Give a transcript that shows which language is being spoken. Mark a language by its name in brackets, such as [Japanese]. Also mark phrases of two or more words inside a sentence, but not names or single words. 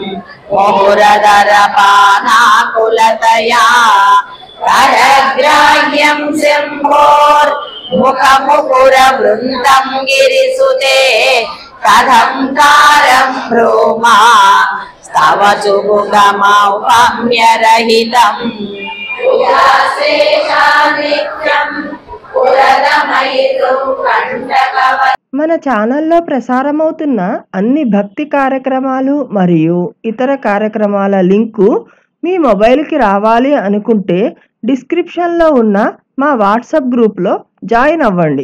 [Sanskrit] मुहुरधरपानाकुलतया करग्राह्यं शम्भोर्मुखमुकुरवृन्दं गिरिसुते कथं कारं ब्रूमा स्तव चुबुकमौपम्यरहितम् [Telugu] మన ఛానల్లో ప్రసారమవుతున్న అన్ని భక్తి కార్యక్రమాలు మరియు ఇతర కార్యక్రమాల లింకు మీ మొబైల్కి రావాలి అనుకుంటే డిస్క్రిప్షన్లో ఉన్న మా వాట్సాప్ గ్రూప్లో జాయిన్ అవ్వండి.